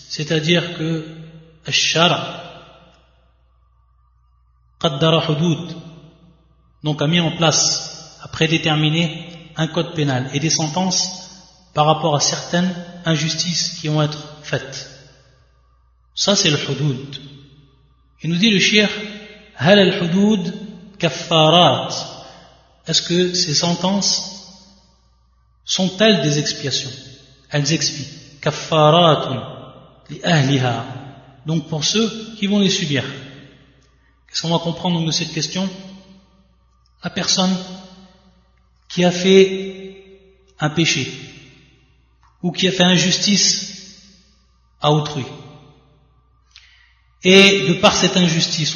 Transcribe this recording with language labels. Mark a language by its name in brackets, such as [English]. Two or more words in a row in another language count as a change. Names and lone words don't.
[French] C'est-à-dire que [Arabic] الشرع قدر الحدود, [French] donc a mis en place, a prédéterminé un code pénal et des sentences par rapport à certaines injustices qui vont être faites. Ça c'est le hudud. Il nous dit le cheikh, [Arabic] هل الحدود كفارات. [French] Est-ce que ces sentences sont-elles des expiations? Elles expient. [Arabic] كفارات لأهلها. [French] Donc pour ceux qui vont les subir. Qu'est-ce qu'on va comprendre donc de cette question? La personne qui a fait un péché ou qui a fait injustice à autrui, et de par cette injustice